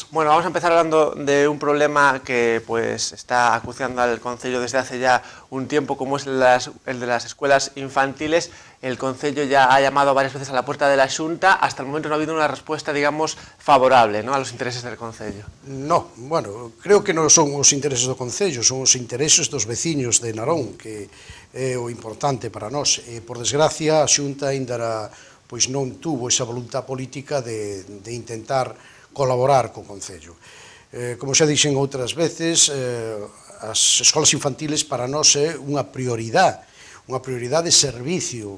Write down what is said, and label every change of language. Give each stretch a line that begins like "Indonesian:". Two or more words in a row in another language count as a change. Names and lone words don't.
Spanish: Bueno, vamos a empezar hablando de un problema que pues está acuciando al concello desde hace ya un tiempo, como es el de las escuelas infantiles. El concello ya ha llamado varias veces a la puerta de la Xunta. Hasta el momento no ha habido una respuesta, digamos, favorable, ¿no?, a los intereses del concello. No,
Galician: bueno, creo que non son os intereses do concello, son os intereses dos veciños de Narón, que é o importante para nós. E, por desgracia, a Xunta ainda pois non
Spanish: tuvo esa voluntad política
Galician: de intentar colaborar co concello. Como xa dixen outras veces, as escolas infantiles para nós é unha prioridade de servicio.